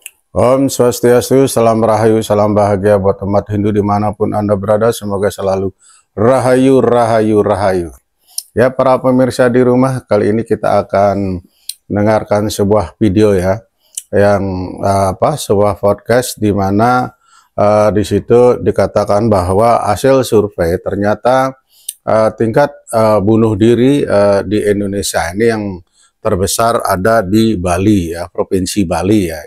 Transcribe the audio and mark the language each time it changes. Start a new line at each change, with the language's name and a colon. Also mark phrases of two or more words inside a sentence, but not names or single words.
Indonesian: Om Swastiastu, salam rahayu, salam bahagia buat umat Hindu dimanapun Anda berada. Semoga selalu rahayu, rahayu, rahayu. Ya, para pemirsa di rumah, kali ini kita akan mendengarkan sebuah video ya, yang sebuah podcast di mana di situ dikatakan bahwa hasil survei ternyata tingkat bunuh diri di Indonesia ini yang terbesar ada di Bali ya, Provinsi Bali ya.